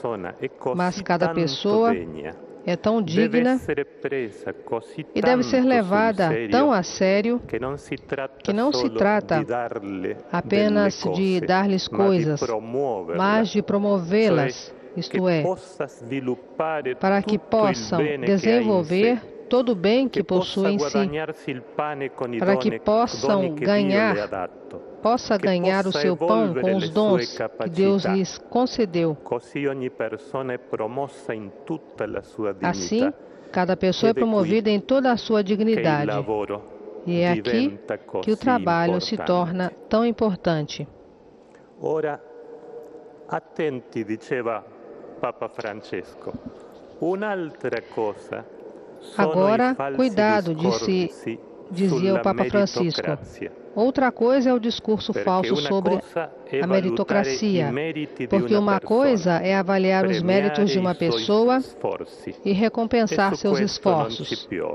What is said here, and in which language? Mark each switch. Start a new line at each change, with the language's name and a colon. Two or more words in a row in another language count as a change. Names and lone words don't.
Portuguese: Mas cada pessoa é tão digna e deve ser levada tão a sério que não se trata apenas de dar-lhes coisas, mas de promovê-las, isto é, para que possam desenvolver todo o bem que possuem em si, para que possa ganhar o seu pão com os dons que Deus lhes concedeu. Assim, cada pessoa é promovida em toda a sua dignidade. E é aqui que o trabalho se torna tão importante.
Italian: Ora, attenti, diceva Papa Francesco. Un'altra cosa.
Portuguese: Agora, cuidado, dizia o Papa Francisco. Outra coisa é o discurso falso sobre a meritocracia, porque uma coisa é avaliar os méritos de uma pessoa e recompensar seus esforços.